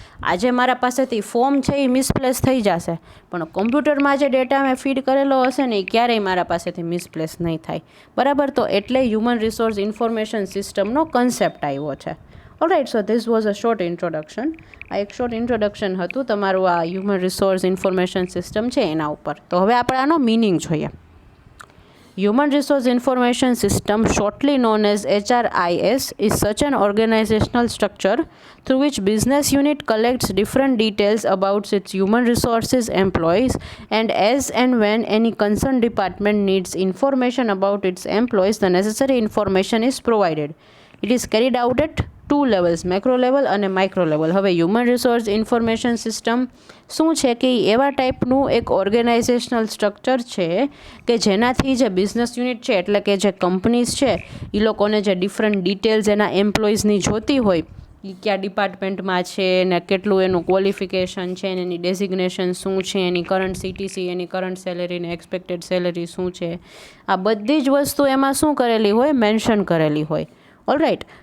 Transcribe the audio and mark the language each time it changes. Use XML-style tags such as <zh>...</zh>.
<gu>આજે મારા પાસેથી ફોર્મ છે એ મિસપ્લેસ થઈ જશે, પણ કમ્પ્યુટરમાં જે ડેટા મેં ફીડ કરેલો હશે ને એ ક્યારેય મારા પાસેથી મિસપ્લેસ નહીં થાય, બરાબર. તો એટલે હ્યુમન રિસોર્સ ઇન્ફોર્મેશન સિસ્ટમનો કન્સેપ્ટ આવ્યો છે. Alright.</gu> <en>So this was a short introduction.</en> <gu>આ એક શોર્ટ ઇન્ટ્રોડક્શન હતું તમારું આ હ્યુમન રિસોર્સ ઇન્ફોર્મેશન સિસ્ટમ છે એના ઉપર. તો હવે આપણે આનો મિનિંગ જોઈએ.</gu> <en>Human Resource Information System, shortly known as HRIS, is such an organizational structure through which business unit collects different details about its human resources employees, and as and when any concerned department needs information about its employees, the necessary information is provided. It is carried out at 2 levels,</en> <gu>macro level અને micro level. હવે human resource information system શું છે કે એવા ટાઈપનું એક organisational structure છે કે જેનાથી જે બિઝનેસ યુનિટ છે એટલે કે જે કંપનીઝ છે એ લોકોને જે ડિફરન્ટ ડિટેલ્સ એના એમ્પ્લોઈઝની જોતી હોય, એ કયા ડિપાર્ટમેન્ટમાં છે ને કેટલું એનું ક્વોલિફિકેશન છે ને એની ડેઝિગ્નેશન શું છે, એની કરંટ CTC, એની કરંટ સેલેરી ને એક્સપેક્ટેડ સેલેરી શું છે, આ બધી જ વસ્તુ એમાં શું કરેલી હોય, મેન્શન કરેલી હોય. ઓલરાઈટ.</gu>